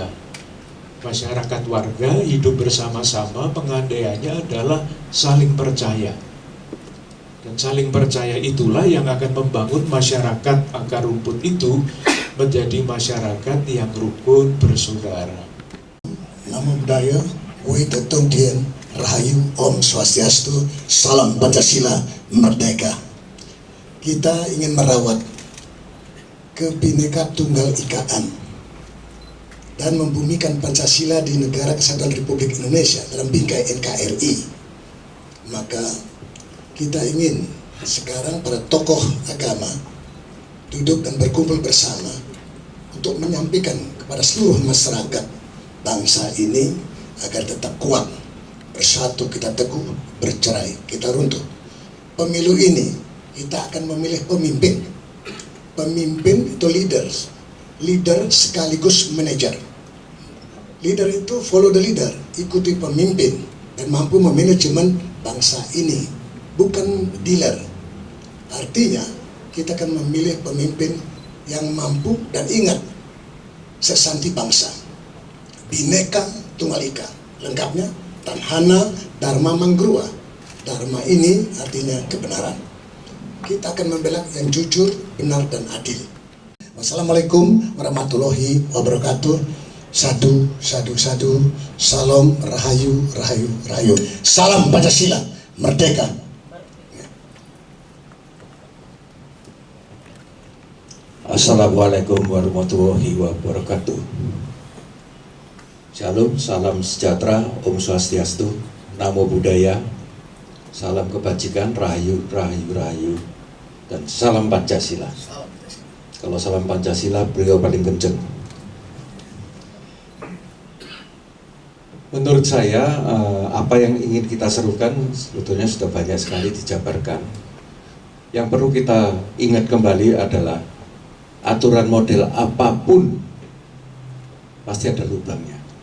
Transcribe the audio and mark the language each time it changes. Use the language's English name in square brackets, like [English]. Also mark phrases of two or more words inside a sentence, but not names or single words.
[Indonesian] Masyarakat warga hidup bersama-sama, pengandaiannya adalah saling percaya. Dan saling percaya itulah yang akan membangun masyarakat akar rumput itu menjadi masyarakat yang rukun bersaudara. Namun [Pali] Namo Buddhaya, [Indonesian] Wita Tung Tien, Rahayu, Om Swastiastu, Salam Pancasila, Merdeka. Kita ingin merawat Kebhinneka Tunggal Ikaan dan membumikan Pancasila di Negara Kesatuan Republik Indonesia dalam bingkai NKRI. Maka kita ingin sekarang para tokoh agama duduk dan berkumpul bersama untuk menyampaikan kepada seluruh masyarakat bangsa ini agar tetap kuat, bersatu kita teguh, bercerai kita runtuh. Pemilu ini kita akan memilih pemimpin. Pemimpin itu [English] leaders, leader [Indonesian] sekaligus manajer. [English] Leader [Indonesian] itu [English] follow the leader, [Indonesian] ikuti pemimpin dan mampu memanajemen bangsa ini, bukan dealer. Artinya kita akan memilih pemimpin yang mampu dan ingat sesanti bangsa, Bhinneka Tunggal Ika, lengkapnya Tanhana Dharma Mangrua. Dharma ini artinya kebenaran. Kita akan membela yang jujur, benar dan adil. [Arabic] Wassalamualaikum warahmatullahi wabarakatuh. [Indonesian] Sadu, sadu, sadu. Salam, rahayu, rahayu, rahayu. Salam Pancasila, merdeka. [Arabic] Assalamualaikum warahmatullahi wabarakatuh. [Indonesian] Shalom, salam sejahtera, Om Swastiastu, [Pali] Namo Buddhaya, [Indonesian] salam kebajikan, rahayu, rahayu, rahayu, dan salam Pancasila. Kalau salam Pancasila, beliau paling kenceng. Menurut saya, apa yang ingin kita serukan sebetulnya sudah banyak sekali dijabarkan. Yang perlu kita ingat kembali adalah aturan model apapun pasti ada lubangnya.